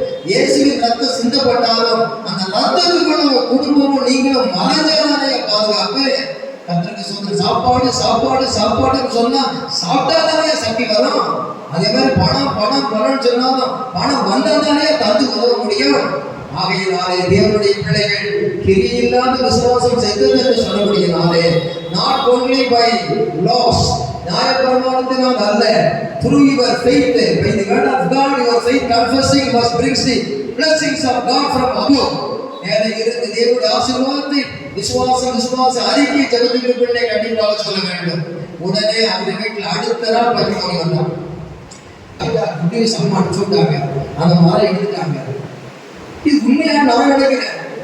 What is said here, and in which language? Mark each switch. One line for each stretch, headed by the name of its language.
Tamil: இயேசுவின் ரத்தம் சிந்தப்பட்டாலும் அந்த ரத்தத்துக்குள்ள உங்க குடும்பமும் நீங்களும் மறைஞ்சாதானே பாதுகாப்பு. கர்த்தருக்கு சொல்ற சாப்பாடு சாப்பாடு சாப்பாடுன்னு சொன்னா சாப்பிட்டாதானே சக்தி வரும். அதே மாதிரி பணம் சொன்னாலும் பணம் வந்தாதானே தந்து உதவ முடியும். ஆகையினாலே தேவனுடைய பிள்ளைகள் கிரியில்லாத விசுவாசம் செத்தது என்று சொல்லக்கூடியனாலே
English: not only by laws
Tamil: நியாயப்பிரமாணத்தினால் அல்ல,
English: through your faith by the word of God your faith confessing must brings the blessings of God from above.
Tamil: மேலே இருந்து தேவனுடைய ஆசீர்வாதத்தை விசுவாச அறிக்கை ஜெபத்துக்கு பிள்ளை கண்டிப்பாக சொல்ல வேண்டும். உடனே அந்த வீட்டில் அடுத்த நாள் பரிமாறி வந்தாங்க. குட்டி சம்மான் சொல்லிட்டாங்க, அந்த மாதிரி எடுத்துட்டாங்க. இது உண்மையா நான் நினைக்கிறேன்.